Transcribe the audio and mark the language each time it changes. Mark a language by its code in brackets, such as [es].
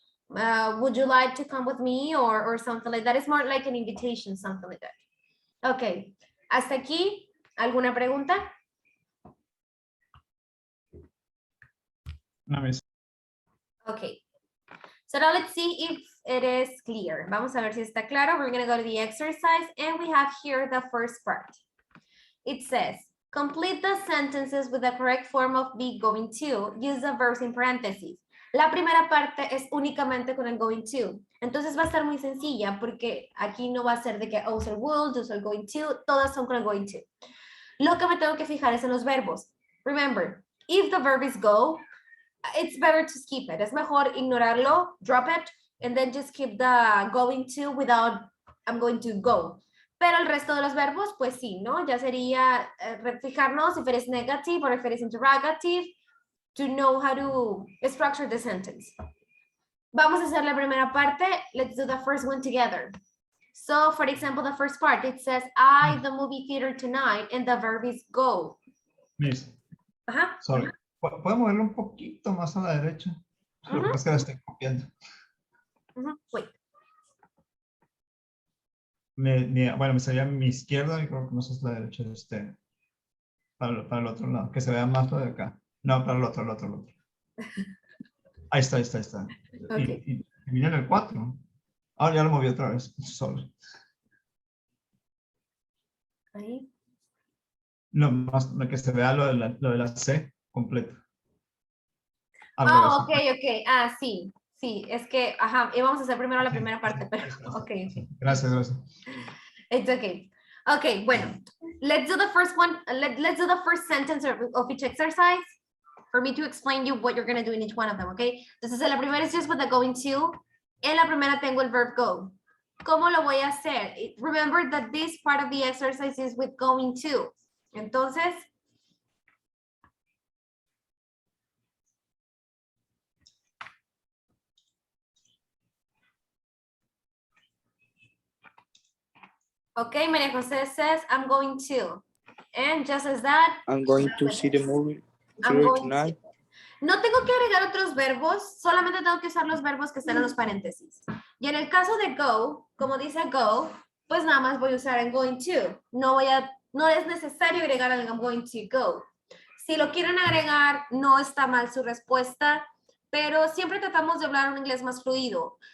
[en] Would you like to come with me, or something like that? It's more like an invitation, something like that. [es] Ok, hasta aquí, ¿alguna pregunta? [en] No, miss. Ok, so now let's see if it is clear. [es] Vamos a ver si está claro. [en] We're going to go to the exercise, and we have here the first part. It says, complete the sentences with the correct form of be going to. Use the verbs in parentheses. [es] La primera parte es únicamente con el going to. Entonces va a estar muy sencilla porque aquí no va a ser de que uso el would, uso el going to, todas son con el going to. Lo que me tengo que fijar es en los verbos. [en] Remember, if the verb is go, it's better to skip it. [es] Es mejor ignorarlo, [en] drop it, and then just keep the going to without I'm going to go. [es] Pero el resto de los verbos, pues sí, ¿no? Ya sería fijarnos [en] if it is negative or if it is interrogative, to know how to structure the sentence. [es] Vamos a hacer la primera parte. [en] Let's do the first one together. So, for example, the first part, it says, I, the movie theater tonight, and the verb is go. Miss, sorry. [es] ¿Puedo moverlo un poquito más a la derecha? Lo que pasa es que la estoy copiando. [en] Wait. [es] Bueno, me salía mi izquierda y creo que no sé si es la derecha de usted. Para el otro lado, que se vea más lo de acá. No, para el otro. Ahí está. [en] Okay. [es] Y miren el 4. Ahora ya lo moví otra vez. Solo. Ahí. No, más que se vea lo de la C completa. Oh, ok. Ah, sí. Es que, íbamos a hacer primero la primera parte, pero, ok. Gracias. [en] It's okay. Okay, [es] bueno. [en] Let's do the first one. Let's do the first sentence of each exercise for me to explain you what you're going to do in each one of them, okay? [es] Entonces, la primera es [en] just with the going to. [es] En la primera tengo el verb go. ¿Cómo lo voy a hacer? [en] Remember that this part of the exercise is with going to. [es] Entonces, [en] okay, Maria Jose says, I'm going to. And just as that, I'm going to see the movie tonight. [es] No tengo que agregar otros verbos, solamente tengo que usar los verbos que están en los paréntesis. Y en el caso de go, como dice go, pues nada más voy a usar el going to. No es necesario agregar el I'm going to go. Si lo quieren agregar, no está mal su respuesta, pero siempre tratamos de hablar un inglés más fluido.